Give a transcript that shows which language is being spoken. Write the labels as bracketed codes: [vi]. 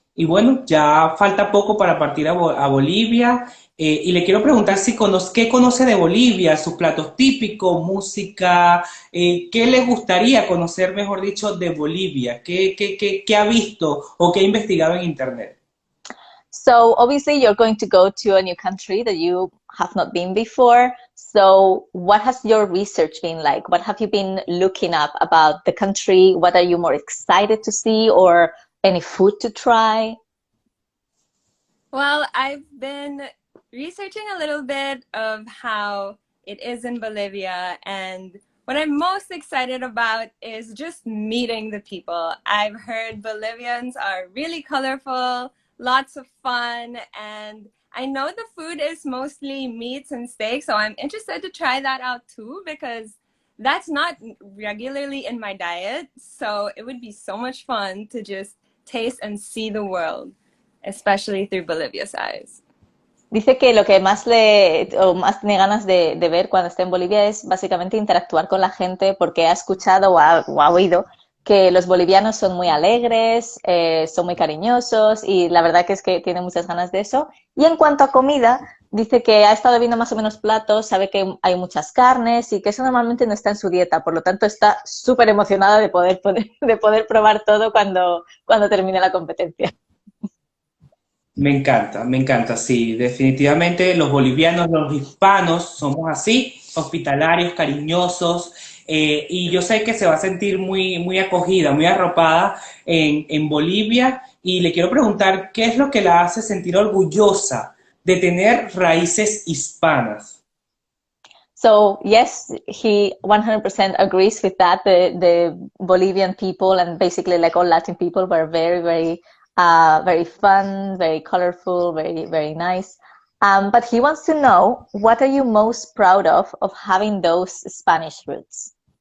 [es] Y bueno, ya falta poco para partir a Bolivia. Y le quiero preguntar qué conoce de Bolivia, sus platos típicos, música, qué le gustaría conocer, mejor dicho, de Bolivia, qué ha visto o qué ha investigado en internet. [en] So obviously you're going to go to a new country that you have not been before. So what has your research been like? What have you been looking up about the country? What are you more excited to see, or any food to try? Well, I've been researching a little bit of how it is in Bolivia, and what I'm most excited about is just meeting the people. I've heard Bolivians are really colorful, lots of fun, and I know the food is mostly meats and steaks, so I'm interested to try that out too, because that's not regularly in my diet. So it would be so much fun to just taste and see the world, especially through Bolivia's eyes. [es] Dice que lo que más tiene ganas de ver cuando esté en Bolivia es básicamente interactuar con la gente porque ha escuchado o ha oído que los bolivianos son muy alegres, son muy cariñosos y la verdad que es que tiene muchas ganas de eso. Y en cuanto a comida, dice que ha estado viendo más o menos platos, sabe que hay muchas carnes y que eso normalmente no está en su dieta, por lo tanto está súper emocionada de poder probar todo cuando termine la competencia. Me encanta, sí. Definitivamente los bolivianos, los hispanos, somos así, hospitalarios, cariñosos, y yo sé que se va a sentir muy acogida, muy arropada en Bolivia, y le quiero preguntar, ¿qué es lo que la hace sentir orgullosa de tener raíces hispanas? [en] So yes, he 100% agrees with that. The Bolivian people and basically like all Latin people were very fun, very colorful, very nice. But he wants to know, what are you most proud of having those Spanish roots?